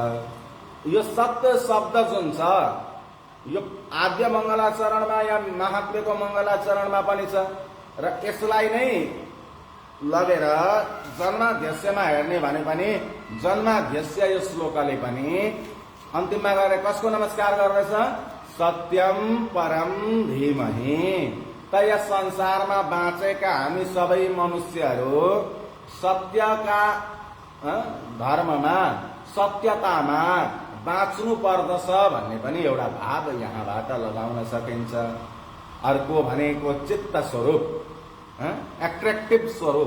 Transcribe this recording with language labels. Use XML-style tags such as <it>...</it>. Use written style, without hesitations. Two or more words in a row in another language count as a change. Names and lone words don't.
<ne>यो सत्य शब्द जुन छ यो आद्य मङ्गलाचरणमा या महात्म्यको मङ्गलाचरणमा पनि छ र यसलाई नै लगेर जन्माध्यक्षमा हेर्ने भने पनि जन्माध्यक्ष यो श्लोकले पनि अन्तिममा गएर कसको नमस्कार गर्दछ?</ne> <sa>सत्यम परम धीमहि।</sa> <ne>त यस संसारमा बाँचेका हामी सबै मनुष्यहरू सत्यका धर्ममा सत्यतामा बाँच्नु पर्दछ भन्ने पनि एउटा भाव यहाँबाट लगाउन सकिन्छ। अर्को भनेको चित्त स्वरूप, एट्र्याक्टिभ स्वरूप।</ne>